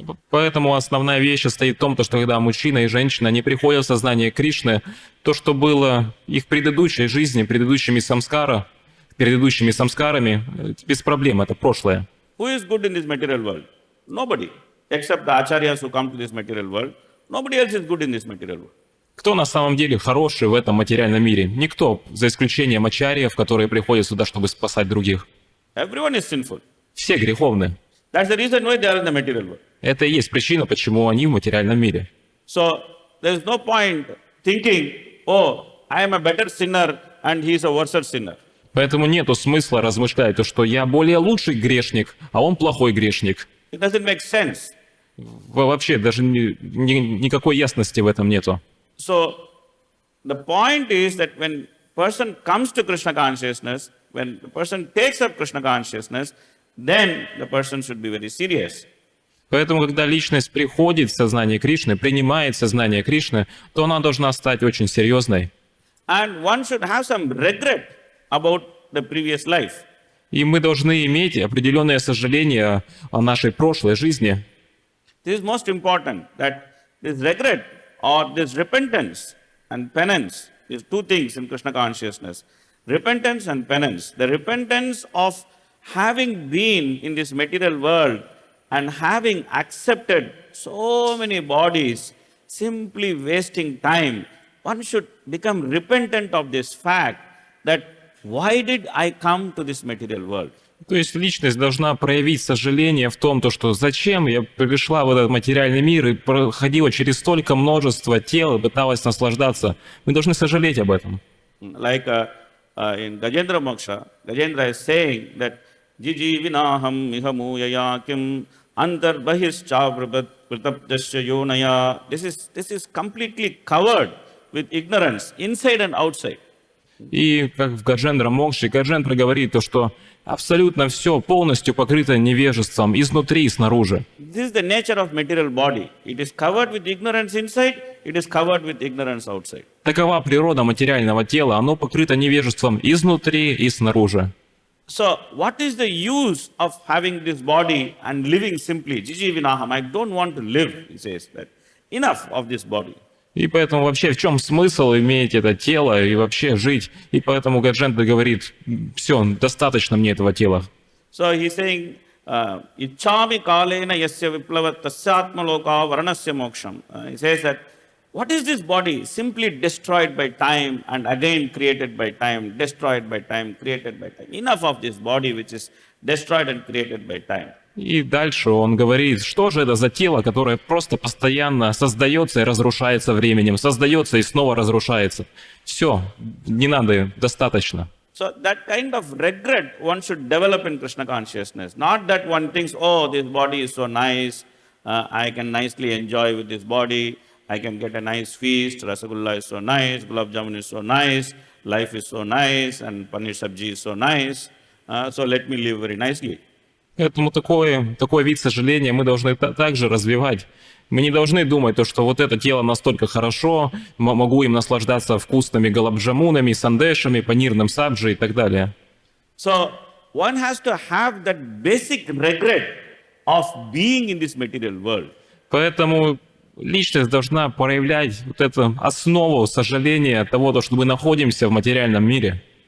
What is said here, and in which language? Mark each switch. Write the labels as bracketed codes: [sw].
[ru] Поэтому основная вещь состоит в том, что когда мужчина и женщина не приходят в сознание Кришны, то, что было их предыдущей жизни, предыдущими самскарами, без проблем, это прошлое. [en] Who is good in this material world? Nobody, except the acharyas who come to this material world. Nobody else is good in this material world. [ru] Кто на самом деле хороший в этом материальном мире? Никто, за исключением ачарьев, которые приходят сюда, чтобы спасать других. [en] Everyone is sinful. [ru] Все греховны. [en] That's the reason why they are in the material world. [ru] Это и есть причина, почему они в материальном мире. [en] So, there is no point thinking, oh, I am a better sinner and he is a worse sinner. [ru] Поэтому нету смысла размышлять, что я более лучший грешник, а он плохой грешник. [en] It doesn't make sense. [ru] Вообще даже никакой ясности в этом нету. [en] So, the point is that when person comes to Krishna consciousness, when the person takes up Krishna consciousness, then the person should be very serious. [ru] Поэтому, когда личность приходит в сознание Кришны, принимает сознание Кришны, то она должна стать очень серьезной. [en] And one should have some regret about the previous life. [ru] И мы должны иметь определенное сожаление о нашей прошлой жизни. [en] This is most important, that this regret or this repentance and penance is two things in Krishna consciousness. Repentance and penance. The repentance of having been in this material world and having accepted so many bodies, simply wasting time, one should become repentant of this fact that why did I come to this material world? [ru] То есть личность должна проявить сожаление в том, то, что зачем я пришла в этот материальный мир и проходила через столько множества тел и пыталась наслаждаться. Мы должны сожалеть об этом. [en] Like in Gajendra Moksha, Gajendra is saying that [sa] Jiji vinaham ihamuyaya kim antar bahishcha pratapdasya yonaya. [en] This is completely covered with ignorance, inside and outside. [ru] И как в Гаджендра Мокше, Гаджендра говорит то, что абсолютно все полностью покрыто невежеством, изнутри и снаружи. [en] This is the nature of material body. It is covered with ignorance inside, it is covered with ignorance outside. [ru] Такова природа материального тела, оно покрыто невежеством изнутри и снаружи. [en] So, what is the use of having this body and living simply? [sa] Jiji vinaham, [en] I don't want to live, he says that. Enough of this body. [ru] И поэтому вообще в чем смысл иметь это тело и вообще жить? И поэтому Гаджендра говорит, все, достаточно мне этого тела. [en] So he's saying, [sa] Ichchami kalena yasya viplavat tasyatma loka varanasya moksham. [en] He says that, what is this body? Simply destroyed by time and again created by time, destroyed by time, created by time. Enough of this body which is destroyed and created by time. [ru] И дальше он говорит, что же это за тело, которое просто постоянно создается и разрушается временем, создается и снова разрушается. Все, не надо, достаточно. [en] So that kind of regret one should develop in Krishna consciousness. Not that one thinks, oh, this body is so nice, I can nicely enjoy with this body, I can get a nice feast, Rasagulla is so nice, Gulab Jamun is so nice, life is so nice, and Paneer Sabji is so nice, so let me live very nicely. [ru] Поэтому такой вид сожаления мы должны также развивать. Мы не должны думать, то, что вот это тело настолько хорошо, могу им наслаждаться вкусными галабджамунами, сандешами, панирным сабджи и так далее. [en] So one has to have that basic regret of being in this material world. [ru] Поэтому личность должна проявлять вот эту основу сожаления от того, что мы находимся в материальном мире.